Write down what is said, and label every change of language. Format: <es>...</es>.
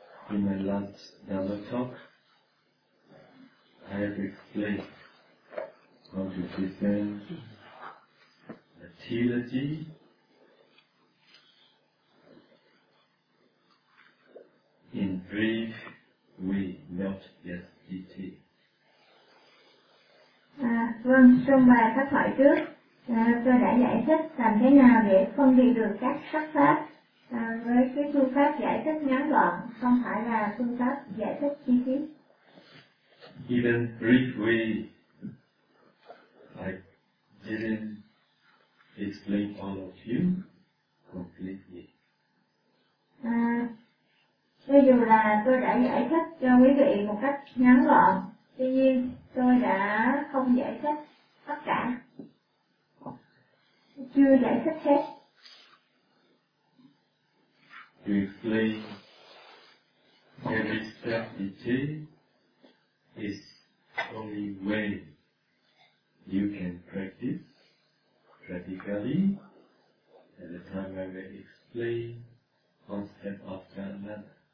<en>In my last Dhamma talk, I have explained how to present the trilogy in brief way, not yet detail.</en> <vi>Vâng, trong bài pháp thoại trước, tôi đã giải thích làm thế nào để phân biệt được các sắc pháp với cái phương pháp giải thích ngắn gọn, không phải là phương pháp giải thích chi tiết.</vi> <en>Even briefly, I didn't explain all of you completely.</en> <vi>Cho dù là tôi đã giải thích cho quý vị một cách ngắn gọn, tuy nhiên tôi đã không giải thích tất cả, chưa giải thích hết.</vi> <en>To explain every step detail is only way you can practice practically. At the time I will explain one step after another.</en>